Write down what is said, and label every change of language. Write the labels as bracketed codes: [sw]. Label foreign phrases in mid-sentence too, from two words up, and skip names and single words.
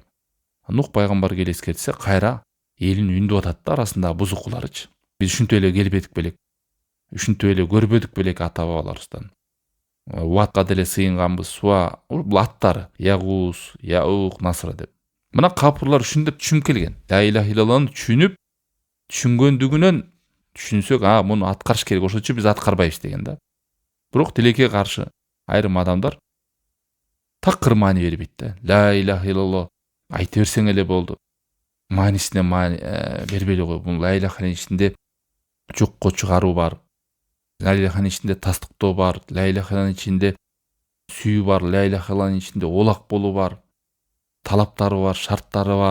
[ky] Нух пайгамбар келип эскертсе, кайра элин үндүп атат да, арасындагы бузукуларычы. Биз ушинтип эле келбедик белек. Ушинтип эле көрбөдүк белек ата бабаларыбыздан. Ватка деле сыйынганбыз, суа, бул аттары. Ягус, яук, насра деп. Мына капырлар ушинтип түшүнүп келген. [ar] لا إله إلا الله [ky] түшүнүп, түшүнгөндүгүнөн түшүнсөк, муну аткарыш керек, ошочу биз аткарбайбыз деген да. Бирок тилекке каршы айрым адамдар такыр маани бербейт да. [ar] لا إله إلا الله [ky] айта берсең эле болду. Маанисине маани бербей эле кой. Бул [ar] لا إله [ky] ичинде жокко чыгаруу бар. [ar] لا إله [ky] ичинде тастыктоо бар. [ar] لا إله [ky] ичинде сүйүү бар. [ar] لا إله [ky] ичинде олак болуу бар. Талаптары бар, шарттары бар.